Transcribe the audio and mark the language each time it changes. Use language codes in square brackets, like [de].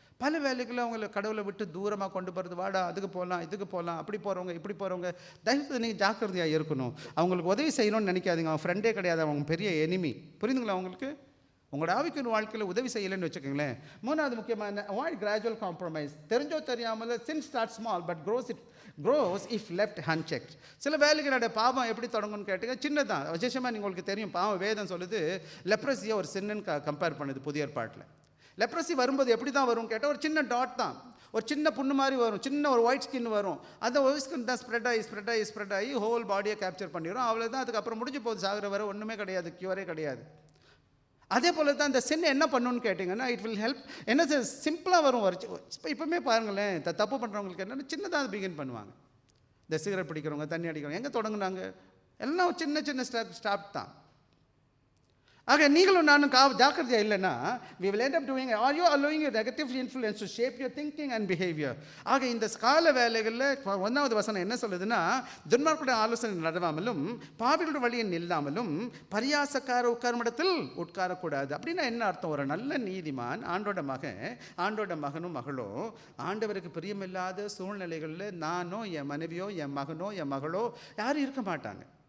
[ta] பல வேலைகளில் அவங்கள கடவுளை விட்டு தூரமாக கொண்டு போகிறது, வாடா அதுக்கு போகலாம் இதுக்கு போகலாம், அப்படி போகிறவங்க இப்படி போகிறவங்க, தயவுசெய்து நீங்கள் ஜாக்கிரதையாக இருக்கணும். அவங்களுக்கு உதவி செய்யணும்னு நினைக்காதீங்க. அவன் ஃப்ரெண்டே கிடையாது, அவங்க பெரிய எனிமி. புரியுதுங்களா உங்களுக்கு? உங்களோட ஆவிக்குரிய வாழ்க்கையில் உதவி செய்யலைன்னு வச்சுக்கோங்களேன். 3வது முக்கியமான, [en] Avoid gradual compromise. [ta] தெரிஞ்சோ தெரியாமல் [en] sin starts small but grows if left unchecked. [ta] சில வேலைகளோட பாவம் எப்படி தொடங்கும்னு கேட்டீங்க, சின்னதான். விசேஷமாக உங்களுக்கு தெரியும், பாவம் வேதம் சொல்லுது லெப்ரஸியை ஒரு சின்னன்னு கம்பேர் பண்ணுது புதிய ஏற்பாட்டில். லெப்ரஸி வரும்போது எப்படி தான் வரும் கேட்டால், ஒரு சின்ன டாட் தான், ஒரு சின்ன புண்ணு மாதிரி வரும், சின்ன ஒரு ஒயிட் ஸ்கின் வரும். அந்த ஒயிட் ஸ்கின் தான் ஸ்ப்ரெட் ஆகி ஹோல் பாடியை கேப்சர் பண்ணிடும். அவ்வளோதான். அதுக்கப்புறம் முடிஞ்சு போகுது, சாகிற வரை ஒன்றுமே கிடையாது, க்யூரே கிடையாது. அதே போல் தான் இந்த சின்ன என்ன பண்ணணும்னு கேட்டிங்கன்னா, [en] It will help. [ta] என்ன சிம்பிளாக வரும். இப்போவுமே பாருங்களேன், தப்பு பண்ணுறவங்களுக்கு என்னென்னா சின்னதாக பிகின் பண்ணுவாங்க. இந்த சிகரெட் பிடிக்கிறவங்க, தண்ணி அடிக்கிறவங்க எங்கே தொடங்குனாங்க? எல்லாம் சின்ன சின்ன ஸ்டாப் தான். ஆக நீங்களும் நானும் ஜாக்கிரதையாக இல்லைன்னா, [en] we will end up doing, are you allowing your negative influence to shape your thinking and behavior? [ta] ஆக இந்த கால வேலைகளில் 1வது வசனம் என்ன சொல்லுதுன்னா, துன்மார்க்குடைய ஆலோசனை நடவாமலும் பாவிகளுடைய வழியை நில்லாமலும் பரியாசக்கார உட்கார்மிடத்தில் உட்காரக்கூடாது. அப்படின்னா என்ன அர்த்தம்? ஒரு நல்ல நீதிமான், ஆண்டோட மகனும் மகளோ ஆண்டவருக்கு பிரியமில்லாத சூழ்நிலைகளில் நானோ என் மனைவியோ என் மகனோ என் மகளோ யாரும் இருக்க மாட்டாங்க.